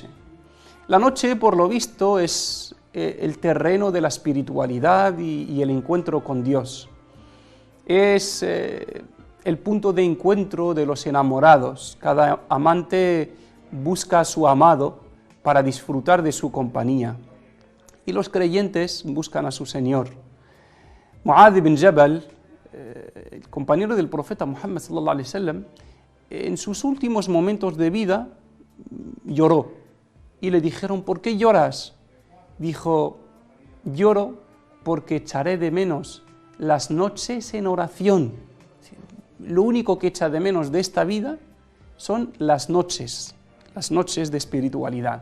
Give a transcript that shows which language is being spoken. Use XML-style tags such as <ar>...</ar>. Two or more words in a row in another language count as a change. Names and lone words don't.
<es>La noche, por lo visto, es el terreno de la espiritualidad y el encuentro con Dios. Es el punto de encuentro de los enamorados. Cada amante busca a su amado para disfrutar de su compañía. Y los creyentes buscan a su Señor. Mu'adh ibn Jabal, el compañero del profeta Muhammad</es> <ar>صلى الله عليه وسلم,</ar> <es>en sus últimos momentos de vida lloró. Y le dijeron, ¿por qué lloras? Dijo, lloro porque echaré de menos las noches en oración. Lo único que echa de menos de esta vida son las noches de espiritualidad.</es>